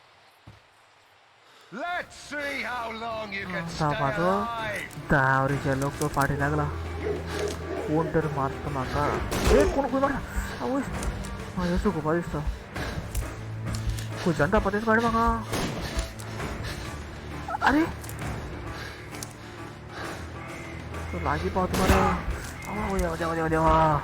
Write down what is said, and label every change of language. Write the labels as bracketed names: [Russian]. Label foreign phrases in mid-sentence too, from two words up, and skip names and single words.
[English] Let's see how long you can stay [Konkani] सापाचो [English] alive. [Konkani] दावरीच्या लोक तो पाठी लागला कोण तर मारता म्हाका ए कोण खंय मारता आवयस म्हाज्या चुकोवपा दिसता खंयच्यान तापा तेच काड म्हाका अरे तो लागीं पावता मरे आवय देवा देवा देवा देवा